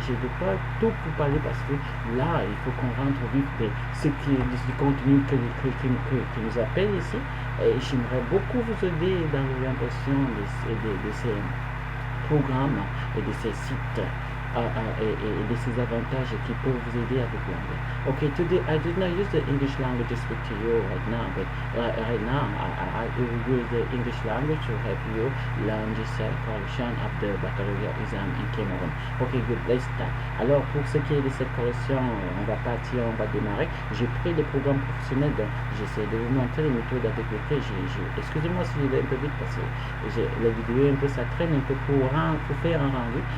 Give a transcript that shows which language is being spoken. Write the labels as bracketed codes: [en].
[fr] Je ne vais pas tout vous parler parce que là, il faut qu'on rentre au vif de ce qui est du contenu que nous appelle ici. Et j'aimerais beaucoup vous aider dans l'orientation de ces programmes et de ces sites. Et de ces avantages qui peuvent vous aider avec l'anglais. [en] Okay, today I did not use the English language to speak to you right now, but right now I will use the English language to help you learn the correction of the baccalaureate exam in Cameroon. Okay, good, let's start. [fr] Alors, pour ce qui est de cette correction, on va démarrer. J'ai pris des programmes professionnels, donc j'essaie de vous montrer les méthodes avec lesquelles excusez-moi si je vais un peu vite parce que la vidéo un peu ça traîne un peu pour faire un rendu.